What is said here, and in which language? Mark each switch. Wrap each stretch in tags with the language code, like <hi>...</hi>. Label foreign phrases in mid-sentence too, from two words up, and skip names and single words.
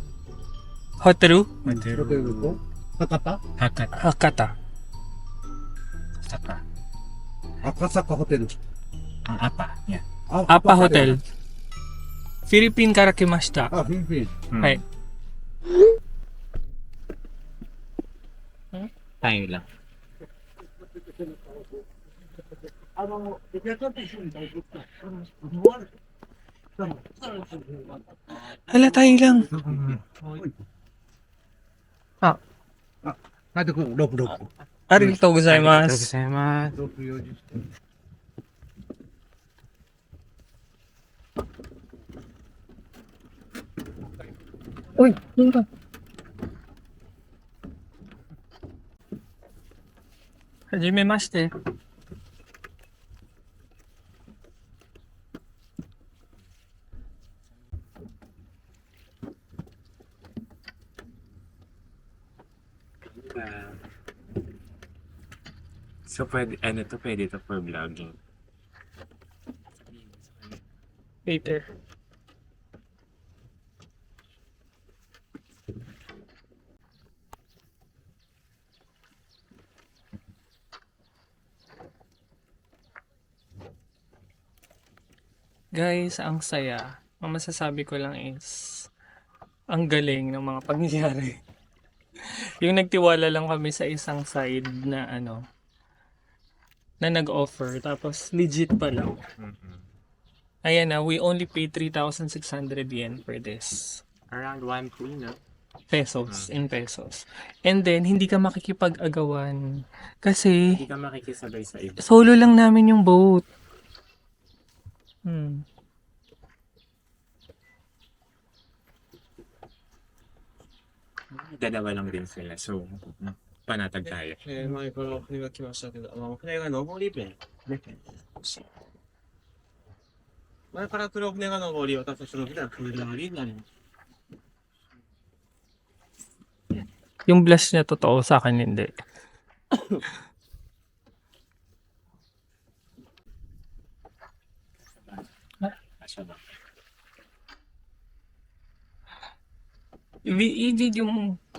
<en>Hotel?</en> <ja>ホテルと博多 Hakata. 赤坂ホテル。 Apa Hotel. Philippineから来ました。あ、フィリピン。はい。</ja> <tl>Tayo lang. Hala, tayo lang.</tl> <ja>帰ってくる。6。ありがとうございます。 Gozaimasu. 6、4時。</ja> <tl>Uy, yun ka. Hajimemashite. So, pwede to</tl> <en>for vlogging.</en> <tl>Later. Guys, ang saya. Ang masasabi ko lang is, ang galing ng mga pangyayari. Yung nagtiwala lang kami sa isang side na na nag-offer, tapos legit pa lang. Ayan na,</tl> <en>we only paid 3,600 yen for this. Around 1K, no? Pesos, in pesos. And then,</en> <tl>hindi ka makikipag-agawan. Kasi, Hindi ka makikisabay sa iba. solo lang namin yung boat. Dalawa lang din sila. So, panatag tayo.</tl> <ja>前から船が来ましたけど、船が上り弁。前から来る船が上り、私たちの船は下りになります。</ja> <tl>Yung blush niya totoo, sa akin hindi. I-video mo.</tl>